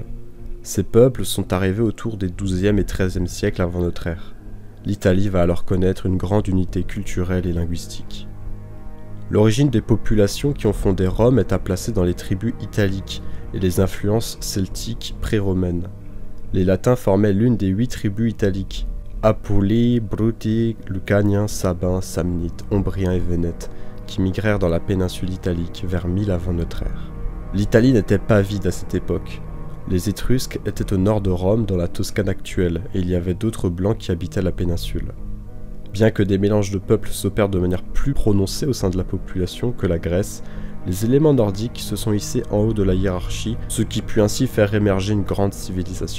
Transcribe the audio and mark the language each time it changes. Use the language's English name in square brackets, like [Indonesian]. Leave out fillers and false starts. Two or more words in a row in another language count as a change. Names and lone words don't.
[French] Ces peuples sont arrivés autour des XIIe et XIIIe siècles avant notre ère. L'Italie va alors connaître une grande unité culturelle et linguistique. L'origine des populations qui ont fondé Rome est à placer dans les tribus italiques et les influences celtiques pré-romaines. Les Latins formaient l'une des 8 tribus italiques: Apulii, Bruti, Lucaniens, Sabins, Samnites, Ombriens et Vénètes, qui migrèrent dans la péninsule italique vers 1000 avant notre ère. L'Italie n'était pas vide à cette époque. Les Étrusques étaient au nord de Rome, dans la Toscane actuelle, et il y avait d'autres blancs qui habitaient la péninsule. Bien que des mélanges de peuples s'opèrent de manière plus prononcée au sein de la population que la Grèce, les éléments nordiques se sont hissés en haut de la hiérarchie, ce qui put ainsi faire émerger une grande civilisation.